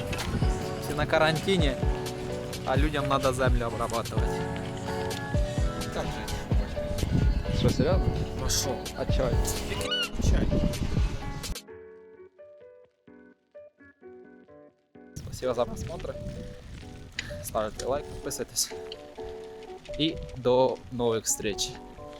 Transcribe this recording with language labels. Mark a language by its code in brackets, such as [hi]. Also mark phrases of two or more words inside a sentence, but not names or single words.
[uk] Всі на карантині, а людям треба землю обрабатувати. Як же? Що, серйозно? А що? А чай? Який чай? [ru] Спасибо за просмотр. Ставьте лайк, подписывайтесь. И до новых встреч.